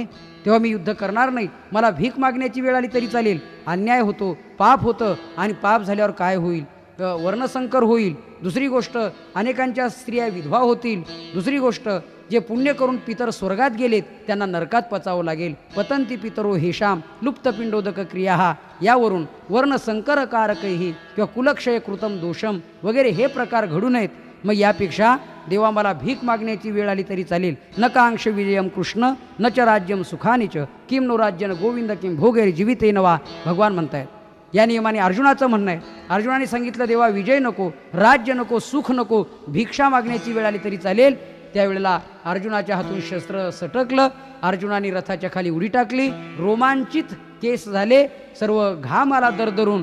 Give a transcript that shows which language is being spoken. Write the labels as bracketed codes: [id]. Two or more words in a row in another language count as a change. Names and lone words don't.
[mr] तेव्हा मी युद्ध करणार नाही. मला भीक मागण्याची वेळ आली तरी चालेल. अन्याय होतो, पाप होतं, आणि पाप झाल्यावर काय होईल? वर्णसंकर होईल. दुसरी गोष्ट, अनेकांच्या स्त्रिया विधवा होतील. दुसरी गोष्ट, जे पुण्य करून पितर स्वर्गात गेलेत त्यांना नरकात पचावं लागेल. [sa] पतंती पितरो हेशाम लुप्तपिंडोदक क्रिया. [mr] यावरून वर्णसंकरकारकही किंवा [sa] कुलक्षय कृतम दोषम [mr] वगैरे हे प्रकार घडू नयेत. मग यापेक्षा देवा मला भीक मागण्याची वेळ आली तरी चालेल. [sa] न कांक्ष विजयम कृष्ण न च राज्यम सुखानिच किम नो राज्यन गोविंद किम भोगेर जीविते नवा. [mr] भगवान म्हणतायत. या नियमाने अर्जुनाचं म्हणणं आहे. अर्जुनाने सांगितलं, देवा विजय नको, राज्य नको, सुख नको, भिक्षा मागण्याची वेळ आली तरी चालेल. त्यावेळेला अर्जुनाच्या हातून शस्त्र सटकलं. अर्जुनाने रथाच्या खाली उडी टाकली. रोमांचित केस झाले, सर्व घाम आला दरदरून.